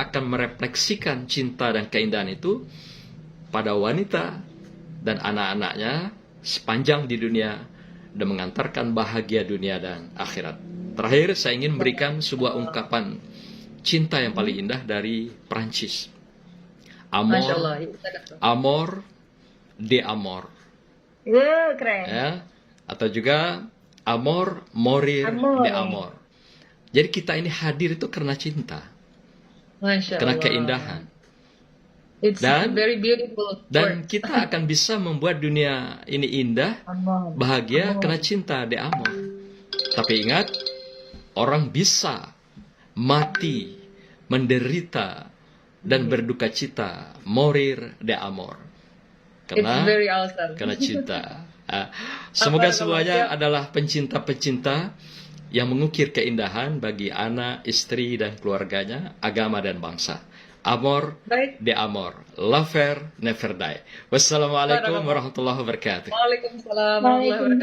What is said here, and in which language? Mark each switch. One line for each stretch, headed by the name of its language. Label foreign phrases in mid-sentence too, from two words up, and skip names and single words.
Indonesian: akan merefleksikan cinta dan keindahan itu pada wanita dan anak-anaknya sepanjang di dunia dan mengantarkan bahagia dunia dan akhirat. Terakhir, saya ingin memberikan sebuah ungkapan cinta yang paling indah dari Prancis.
Arabic: ما شاء الله.
Indonesian: Amor, Iya, sadaq.
Spanish: amor, de amor.
Indonesian: Keren. Ya. Atau juga
Spanish: amor, morir,
Indonesian: Amor.
Spanish: de amor.
Indonesian: Jadi kita ini hadir itu karena cinta, Masya karena Allah. keindahan.
English: It's
Indonesian: Dan-
English: very beautiful.
Indonesian: Dan
English: word.
Indonesian: kita akan bisa membuat dunia ini indah, Amor. bahagia Amor. karena cinta,
Spanish: de amor.
Indonesian: Tapi ingat, orang bisa mati, menderita, dan berduka cita,
Spanish: morir de amor.
English: It's very
Indonesian: Karena
English: awesome.
Indonesian: karena cinta. Semoga semuanya adalah pencinta-pencinta yang mengukir keindahan bagi anak, istri, dan keluarganya, agama, dan bangsa. Amor Baik.
Spanish: de amor.
English: Love never die.
Arabic: والسلام عليكم ورحمة الله وبركاته. وعليكم السلام ورحمة الله وبركاته.